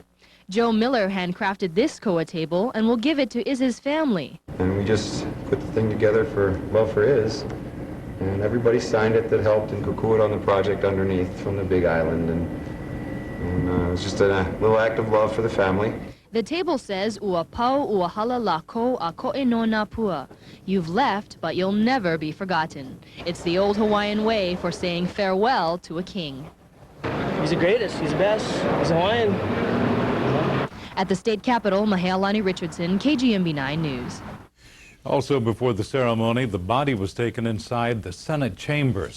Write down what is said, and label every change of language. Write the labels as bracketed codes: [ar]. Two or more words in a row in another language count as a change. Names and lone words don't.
[en] Joe Miller handcrafted this koa table and will give it to Iz's family. And we just put the thing together for love for Iz. And everybody signed it that helped and kuku'd on the project underneath from the Big Island. And it was just a little act of love for the family. The table says, [haw] "Ua pau ua hala lako a ko'e no nā pua." [en] You've left, but you'll never be forgotten. It's the old Hawaiian way for saying farewell to a king. He's the greatest. He's the best. He's Hawaiian. At the state capitol, Mahealani Richardson, KGMB 9 News. Also before the ceremony, the body was taken inside the Senate chambers.